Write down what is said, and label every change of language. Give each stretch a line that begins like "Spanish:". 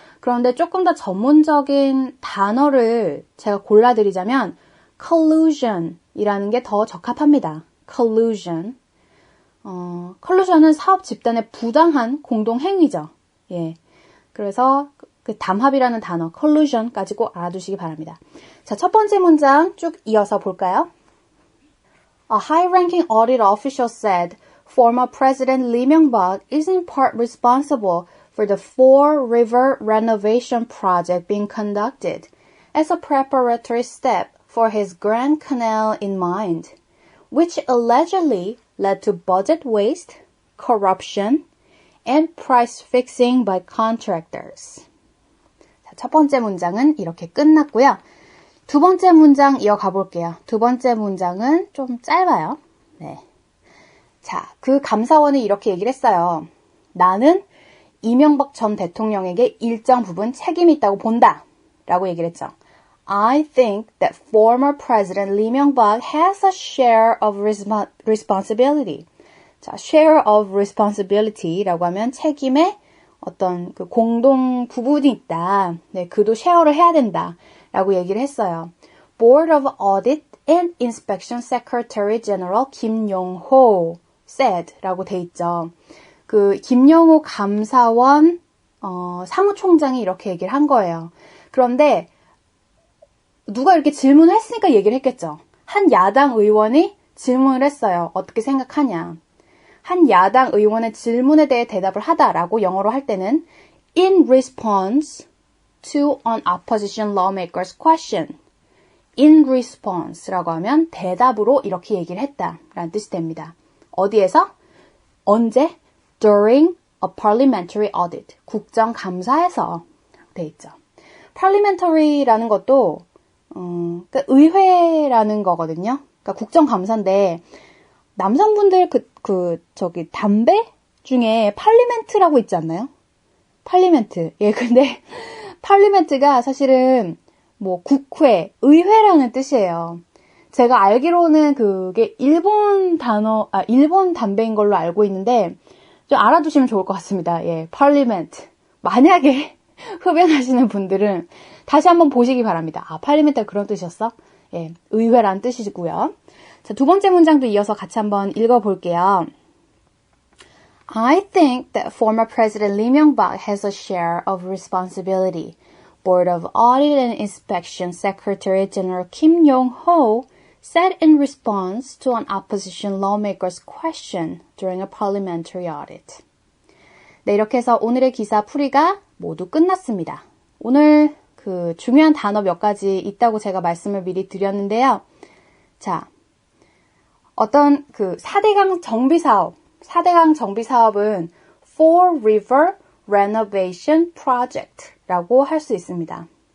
Korean: 그런데 조금 더 전문적인 단어를 제가 골라드리자면 collusion이라는 게 더 적합합니다.
English: collusion.
Korean: collusion은 사업 집단의 부당한 공동행위죠. 예. 그래서 그 담합이라는 단어, collusion까지 꼭 알아두시기 바랍니다. 자, 첫 번째 문장 쭉 이어서 볼까요?
English: A high-ranking audit official said former President Lee Myung-bak is in part responsible for the Fall River renovation project being conducted as a preparatory step for his Grand Canal in mind, which allegedly led to budget waste, corruption, and price fixing by contractors.
Korean: 자, 첫 번째 문장은 이렇게 끝났고요. 두 번째 문장 이어가 볼게요. 두 번째 문장은 좀 짧아요. 네. 자, 그 감사원이 이렇게 얘기를 했어요. 나는 이명박 전 대통령에게 일정 부분 책임이 있다고 본다. 라고 얘기를 했죠.
English: I think that former President Lee Myung-bak has a share of responsibility.
Korean: 자,
English: share of responsibility
Korean: 라고 하면 책임의 어떤 그 공동 부분이 있다. 네, 그도 쉐어를 해야 된다. 라고 얘기를 했어요.
English: Board of Audit and Inspection Secretary General 김용호 said
Korean: 라고 돼 있죠. 그 김용호 감사원 사무총장이 이렇게 얘기를 한 거예요. 그런데 누가 이렇게 질문을 했으니까 얘기를 했겠죠. 한 야당 의원이 질문을 했어요. 어떻게 생각하냐. 한 야당 의원의 질문에 대해 대답을 하다라고 영어로 할 때는
English: in response to an opposition lawmaker's question.
Korean: in response라고 하면 대답으로 이렇게 얘기를 했다라는 뜻이 됩니다. 어디에서? 언제?
English: during a parliamentary audit.
Korean: 국정감사에서 돼 있죠. parliamentary라는 것도 그러니까 의회라는 거거든요. 그러니까 국정감사인데 남성분들 저기 담배 중에 parliament라고 있지 않나요?
English: parliament.
Korean: 예, 근데 parliament가 사실은 뭐 국회, 의회라는 뜻이에요. 제가 알기로는 그게 일본 담배인 걸로 알고 있는데 좀 알아두시면 좋을 것 같습니다. 예, parliament. 만약에 흡연하시는 분들은 다시 한번 보시기 바랍니다. 아, parliament가 그런 뜻이었어? 예, 의회라는 뜻이고요. 자, 두 번째 문장도 이어서 같이 한번 읽어볼게요.
English: I think that former President Lee Myung-bak has a share of responsibility. Board of Audit and Inspection Secretary General Kim Yong-ho said in response to an opposition lawmaker's question during a parliamentary audit.
Korean: 네, 이렇게 해서 오늘의 기사 풀이가 모두 끝났습니다. 오늘 그 중요한 단어 몇 가지 있다고 제가 말씀을 미리 드렸는데요. 자, 어떤 그 4대강 정비 사업은 Four River Renovation Project라고 할 수 있습니다.